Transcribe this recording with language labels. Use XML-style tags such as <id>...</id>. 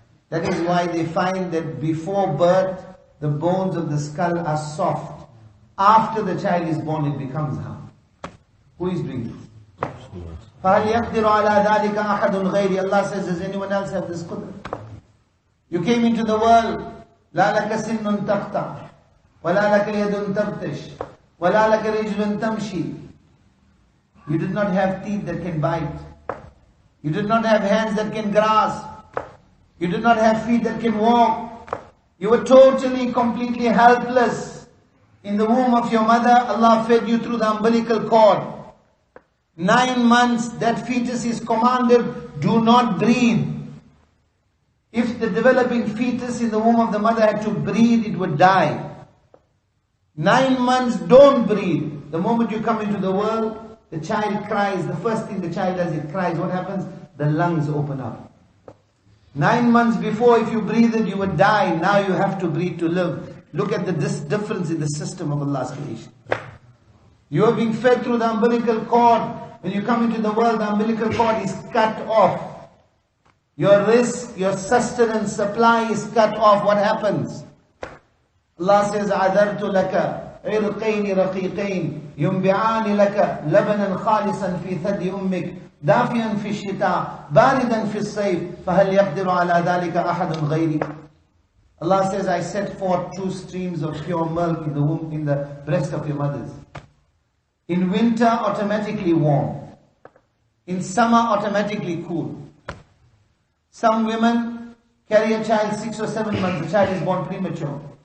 <en>That is why they find that before birth, the bones of the skull are soft. After the child is born, it becomes hard. Who is doing this?</en> <ar>فَهَلْ يَقْدِرُ عَلَى ذَلِكَ أَحَدٌ غَيْرِي.</ar> <en>Allah says, does anyone else have this qudra? You came into the world,</en> <ar>لَا لَكَ سِنٌّ تَقْطَعْ وَلَا لَكَ يَدٌ تَبْتِشْ وَلَا لَكَ رِجْلٌ تَمْشِي.</ar> <en>You did not have teeth that can bite. You did not have hands that can grasp. You did not have feet that can walk. You were totally, completely helpless. In the womb of your mother, Allah fed you through the umbilical cord. 9 months, that fetus is commanded, do not breathe. If the developing fetus in the womb of the mother had to breathe, it would die. 9 months, don't breathe. The moment you come into the world, the child cries. The first thing the child does, it cries. What happens? The lungs open up. 9 months before, if you breathed, you would die. Now you have to breathe to live. Look at the difference in the system of Allah's creation. You are being fed through the umbilical cord. When you come into the world, the umbilical cord is cut off. Your risk, your sustenance, supply is cut off. What happens? Allah says,</en> <ar>عَذَرْتُ لَكَ عِرْقَيْنِ رَقِيقَيْنِ يُنْبِعَانِ لَكَ لَبَنًا خَالِصًا فِي ثَدِّ أُمِّكَ دافيا في الشتاء باردا في الصيف فهل يقدر على ذلك أحد غيري.</ar> <en>Allah says, I set forth 2 streams of pure milk in the womb, in the breast of your mothers. In winter, automatically warm. In summer, automatically cool. Some women carry a child 6 or 7 months, the child is born premature.</en>